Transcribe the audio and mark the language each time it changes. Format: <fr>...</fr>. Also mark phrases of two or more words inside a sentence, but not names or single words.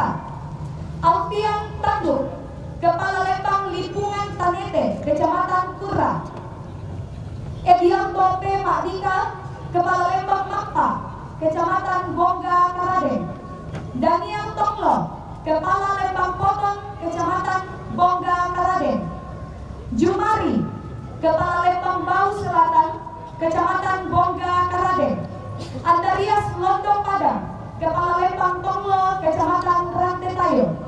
<id>Alfian Tanduk, Kepala Lembang Lipungan Tanete, Kecamatan Pura. Edianto P. Makdika, Kepala Lembang Makpa, Kecamatan Bongga Karaden. Daniel Tonglo, Kepala Lembang Potong, Kecamatan Bongga Karaden. Jumari, Kepala Lembang Bau Selatan, Kecamatan Bongga Karaden. Andarias Londong Padang, Kepala Lembang Tonglo, Kecamatan Rantetayo.</id>